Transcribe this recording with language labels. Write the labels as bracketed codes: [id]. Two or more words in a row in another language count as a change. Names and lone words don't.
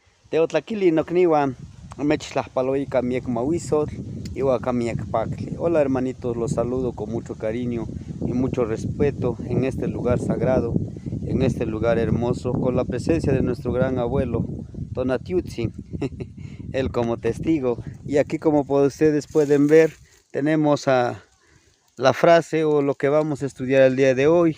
[nhe] Teotlaquili nocniwan, mechtlajpaloica miek mahuizotl, ihuaca miek pactli. [es] Hola hermanitos, los saludo con mucho cariño y mucho respeto en este lugar sagrado, en este lugar hermoso, con la presencia de nuestro gran abuelo, Tonatiuhtzin, él como testigo. Y aquí, como ustedes pueden ver, tenemos a la frase o lo que vamos a estudiar el día de hoy.